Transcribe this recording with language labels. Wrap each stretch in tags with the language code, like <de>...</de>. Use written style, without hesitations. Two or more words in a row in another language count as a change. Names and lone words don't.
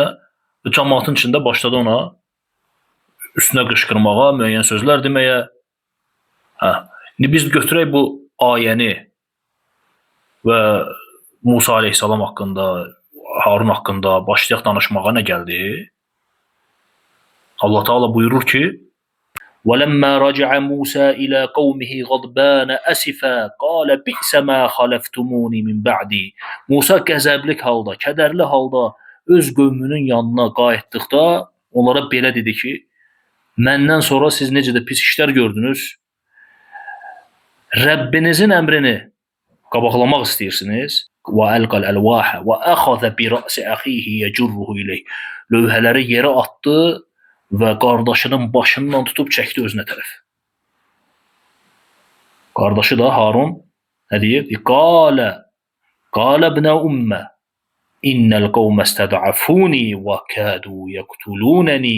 <az>Cəmaatın içində başladı ona üstünə qışqırmağa, müəyyən sözlər deməyə. İndi biz götürək bu ayəni və Musa aleyhissalam haqqında, Harun haqqında başlayaq danışmağa nə gəldi? Allah Taala buyurur ki:</az> <ar>وَلَمَّا رَجَعَ مُوسَى إِلَى قَوْمِهِ غَضْبَانَ أَسِفًا قَالَ بِئْسَ مَا خَلَفْتُمُونِ مِنْ بَعْدِي.</ar> <az>Musa qəzəblik halda, kədərli halda öz qövmünün yanına qayıtdıqda onlara belə dedi ki: məndən sonra siz necə də pis işlər gördünüz? Rəbbinizin əmrini qabaqlamaq istəyirsiniz.</az> <ar>وَأَلْقَى الْأَلْوَاحَ وَأَخَذَ بِرَأْسِ أَخِيهِ يَجُرُّهُ إِلَيْهِ.</ar> <az>Lövhələri yerə atdı və qardaşının başından tutub çəkdi özünə tərəf. Qardaşı da Harun nə deyir?</az> <ar>قَالَ ابْنَ أُمَّ إِنَّ الْقَوْمَ اسْتَضْعَفُونِي وَكَادُوا يَقْتُلُونَنِي.</ar>